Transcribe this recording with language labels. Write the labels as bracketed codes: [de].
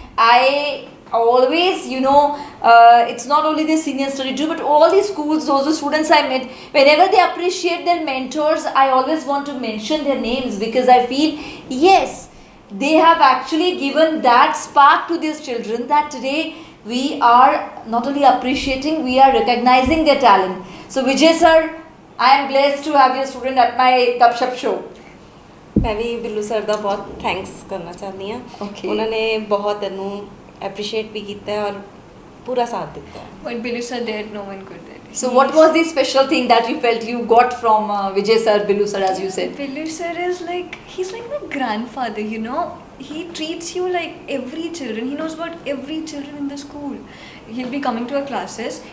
[en] I always, it's not only the Senior Study2, but all the schools, those are students I met, whenever they appreciate their mentors, I always want to mention their names because I feel, yes, they have actually given that spark to these children that today we are not only appreciating, we are recognizing their talent. So Vijay sir, I am blessed to have your student at my GUP-SHUP show. [pa] ਮੈਂ ਵੀ Billu sir ਦਾ ਬਹੁਤ thanks ਕਰਨਾ ਚਾਹੁੰਦੀ ਹਾਂ [en] Okay. [pa] ਉਹਨਾਂ ਨੇ ਬਹੁਤ ਇਹਨੂੰ appreciate ਵੀ ਕੀਤਾ ਹੈ ਔਰ ਪੂਰਾ ਸਾਥ ਦਿੱਤਾ ਹੈ [en] What Billu sir did, no one could do. So what was the special thing that you felt you got from Vijay sir, Billu sir, as you said? Billu sir is he's like my grandfather, He treats you like every children. He knows about every children in the school. He'll be coming to our classes.